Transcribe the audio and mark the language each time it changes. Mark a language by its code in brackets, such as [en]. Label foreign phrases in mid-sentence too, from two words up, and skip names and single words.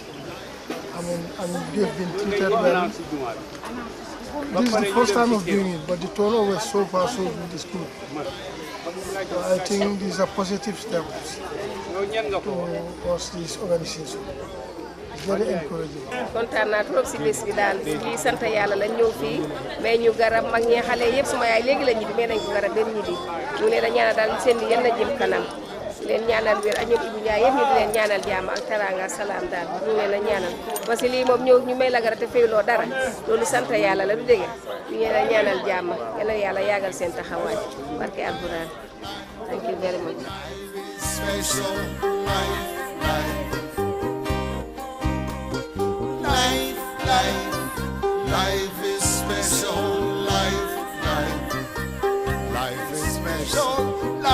[en] And they've been treated well. This is the first time of doing it, but the turnover so far so good is good. So I think these are positive steps towards this organization. It's very encouraging. [wo] kontaan naa trop si bés bi daal di sant yàlla la ñëw fii mais ñu garab mag ñi xale yëpp suma yaay léegi la ñibbi mais nañ ko garab benn ñibbi ñu leen a ñaanal daal seen li yal na jëm kanam leen ñaanal wér ak ñoom Ibou Ndiaye yëpp ñu di leen ñaanal jàmm ak teraanga salaam daal ñu leen a ñaanal [fr] parce que [wo] lii moom ñëw ñu may la garab te fayloo dara loolu sant yàlla la du dégg ñu leen a ñaanal jàmm yal na yàlla yàggal seen taxawaay barke alquran. [en] Thank you very much. Life is special, life is special.